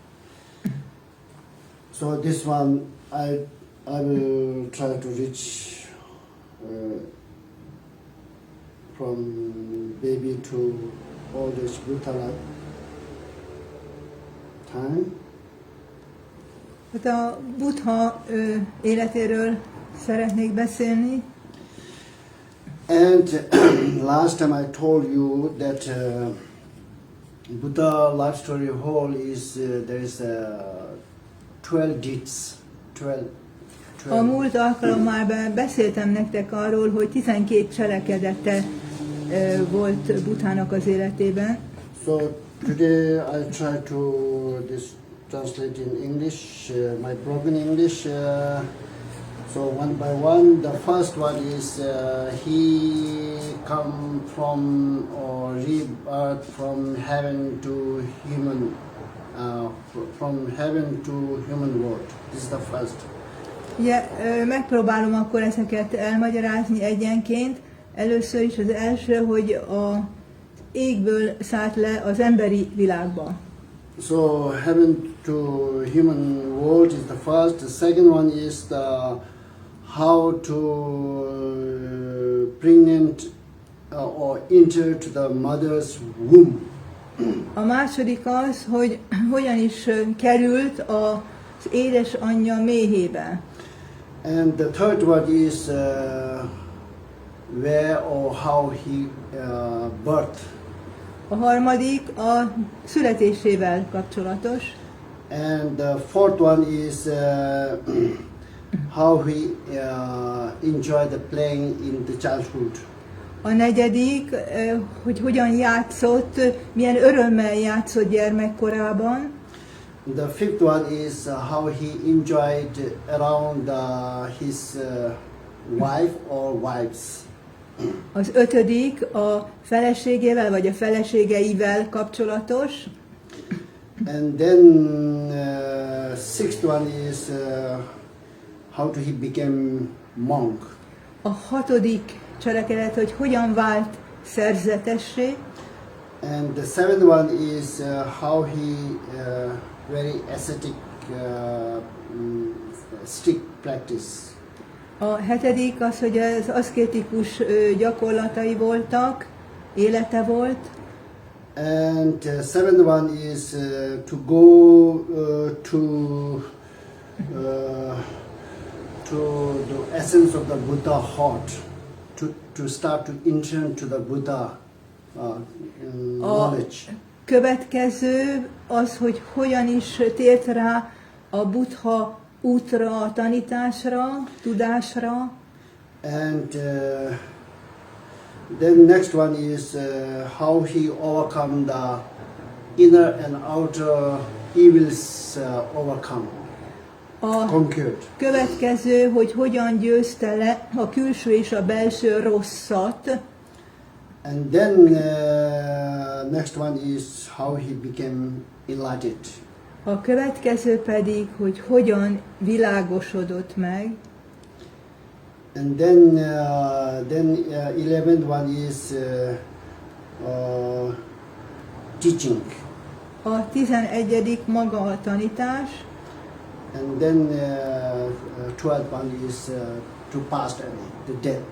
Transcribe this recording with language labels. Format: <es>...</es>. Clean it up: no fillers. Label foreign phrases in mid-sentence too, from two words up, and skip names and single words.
<en>So this one, I will try to reach from baby to all this Buddha time.</en> <hu>Hát a Buddha életéről szeretnék beszélni.</hu> <en>And last time I told you that Buddha life story whole is there is 12 deeds, 12.</en> <hu>A múlt alkalommal beszéltem nektek arról, hogy 12 cselekedete volt Buddhának az életében.</hu> <en>So today I try to translate in English, my broken English. So one by one, the first one is he come from or rebirth from heaven to human, from heaven to human world. This is the first.</en> <hu>Ugye, megpróbálom akkor ezeket elmagyarázni egyenként. Először is az első, hogy az égből szállt le az emberi világba.</hu> <en>So heaven to human world is the first. The second one is how to pregnant or enter to the mother's womb.</en> <hu>A második az, hogy hogyan is került az édesanyja méhébe.</hu> <en>And the third one is where or how he birthed.</en> <hu>A harmadik a születésével kapcsolatos.</hu> <en>And the fourth one is how he enjoyed the playing in the childhood.</en> <hu>A negyedik, hogy hogyan játszott, milyen örömmel játszott gyermekkorában.</hu> <en>The fifth one is how he enjoyed around his wife or wives.</en> <hu>Az ötödik a feleségével vagy a feleségeivel kapcsolatos.</hu> <en>And then sixth one is how to he became monk.</en> <hu>A hatodik cselekedet, hogy hogyan vált szerzetessé.</hu> <en>And the seventh one is how he very ascetic, strict practice.</en> <hu>A hetedik az, hogy az aszkétikus gyakorlatai voltak, élete volt.</hu> <en>And seventh one is to go to the essence of the Buddha heart, to start to enter to the Buddha knowledge.</en> <hu>Következő az, hogy hogyan is tért rá a Buddha útra, a tanításra, tudásra.</hu> <en>And then next one is how he overcome the inner and outer evils, conquered.</en> <hu>Következő, hogy hogyan győzte le a külső és a belső rosszat.</hu> <en>And then next one is how he became enlightened.</en> <hu>A következő pedig, hogy hogyan világosodott meg.</hu> <en>And then 11th one is teaching.</en> <hu>A 11. maga a tanítás.</hu> <en>And then 12th one is to pass away, the death.</en>